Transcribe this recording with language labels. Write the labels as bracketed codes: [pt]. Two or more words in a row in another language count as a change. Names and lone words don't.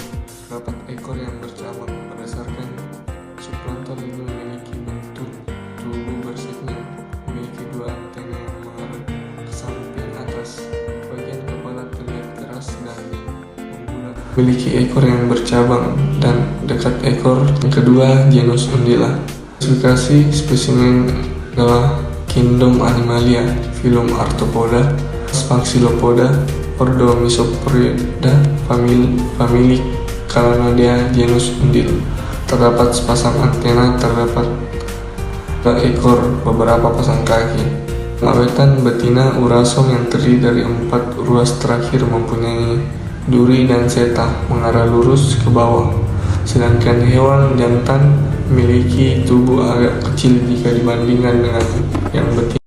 [id] Terdapat ekor yang bercabang. Berdasarkan subplankton ini memiliki bentuk tubuh bersegmen, memiliki 2 antena yang mengarah ke samping atas. Bagian kepala terlihat keras dan membulat. Memiliki ekor yang bercabang dan dekat ekor. Yang kedua, genus Undula. Klasifikasi spesimen adalah Kingdom Animalia, filum Arthropoda, Maxillopoda, ordo Mesopoda, famili Calanodea, genus Undil. Terdapat sepasang antena, terdapat ekor, beberapa pasang kaki. Awetan betina urasom yang terdiri dari 4 ruas terakhir mempunyai duri dan seta mengarah lurus ke bawah. Sedangkan hewan jantan memiliki tubuh agak kecil jika dibandingkan dengan yang betina.